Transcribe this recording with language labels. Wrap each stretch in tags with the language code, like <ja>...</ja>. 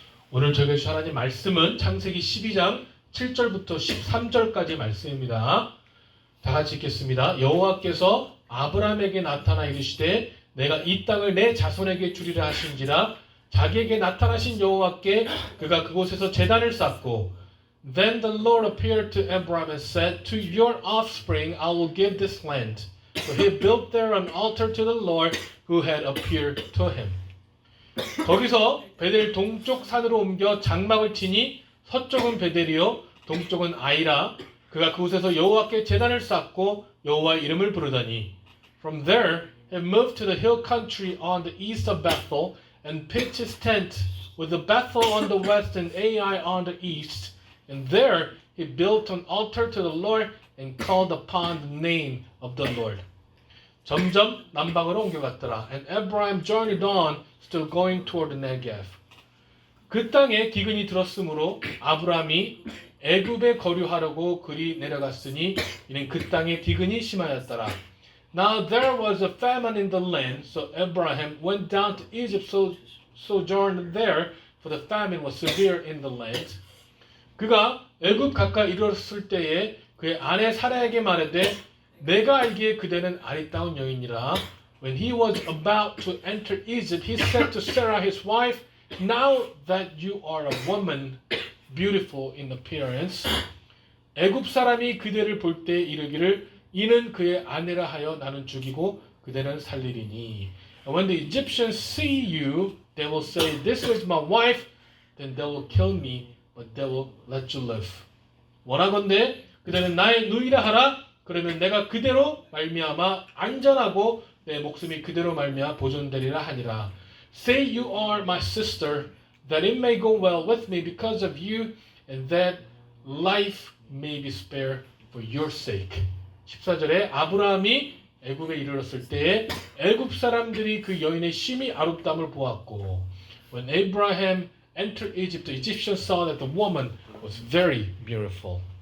<ko>오늘 저에게 주신 하나님 말씀은 창세기 12장 7절부터 13절까지 말씀입니다. 다 같이 읽겠습니다. 여호와께서 아브라함에게 나타나 이르시되 내가 이 땅을 내 자손에게 주리라 하신지라. 자기에게 나타나신 여호와께 그가 그곳에서 제단을 쌓고</ko> <en>Then the Lord appeared to Abraham and said, To your offspring I will give this land. So he built there an altar to the Lord who had appeared to him.</en> <ko>거기서 베델 동쪽 산으로 옮겨 장막을 치니 서쪽은 베델이요 동쪽은 아이라. 그가 그곳에서 여호와께 제단을 쌓고 여호와의 이름을 부르더니</ko> <en>From there he moved to the hill country on the east of Bethel and pitched his tent with the Bethel on the west and Ai on the east. And there he built an altar to the Lord and called upon the name of the Lord.</en> <ko>점점 남방으로 옮겨갔더라.</ko> <en>And Abraham journeyed on, still going toward the Negev.</en> <ko>그 땅에 기근이 들었으므로 아브라함이 애굽에 거류하려고 그리 내려갔으니 이는 그 땅에 기근이 심하였더라.</ko> <en>Now there was a famine in the land, so Abraham went down to Egypt, sojourned there, for the famine was severe in the land.</en> <ko>그가 애굽 가까이 이르렀을 때에 그의 아내 사라에게 말하되 내가 알기에 그대는 아리따운 여인이라.</ko> <en>When he was about to enter Egypt, he said to Sarah his wife, Now that you are a woman beautiful in appearance,</en> <ko>애굽 사람이 그대를 볼 때 이르기를 이는 그의 아내라 하여 나는 죽이고 그대는 살리리니.</ko> <en>And when the Egyptians see you, they will say, This is my wife. Then they will kill me, but they will let you live.</en> <ko>원하건대 그대는 나의 누이라 하라. 그러면 내가 그대로 말미암아 안전하고 내 목숨이 그대로 말미암아 보존되리라 하니라.</ko> <en>Say you are my sister, that it may go well with me because of you, and that life may be spared for your sake.</en> <ko>14절에 아브라함이 애굽에 이르렀을 때에 애굽 사람들이 그 여인의 심히 아름다움을 보았고</ko> <en>When Abraham entered Egypt, the Egyptians saw that the woman was very beautiful.</en>